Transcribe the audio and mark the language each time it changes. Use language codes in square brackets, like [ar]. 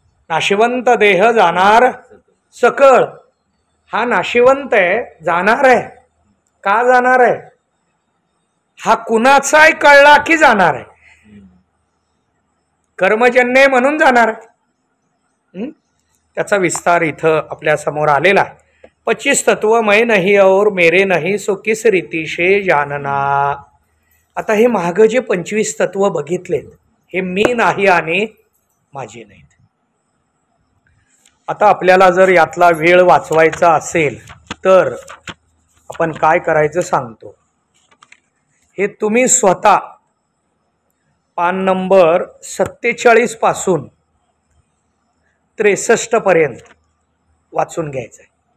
[mr] नाशिवंत देह जाणार सकळ. हा नाशिवंत आहे, जाणार आहे. का जाणार आहे? हा कुणाचाही कळला की जाणार आहे. कर्मजन्य म्हणून जाणार आहे. त्याचा विस्तार इथं आपल्या समोर आलेला आहे. [hi] 25 तत्व मैं नहीं और मेरे नहीं सो किस रीती से जानना. [mr] आता हे मागं जे 25 तत्व बघितलेत हे मी नाही आणि माझे नाहीत. आता आपल्याला जर यातला वेळ वाचवायचा असेल तर आपण काय करायचं सांगतो. हे तुम्ही स्वतः पान नंबर 47 पासून 63 पर्यंत वाचून घ्यायचं आहे.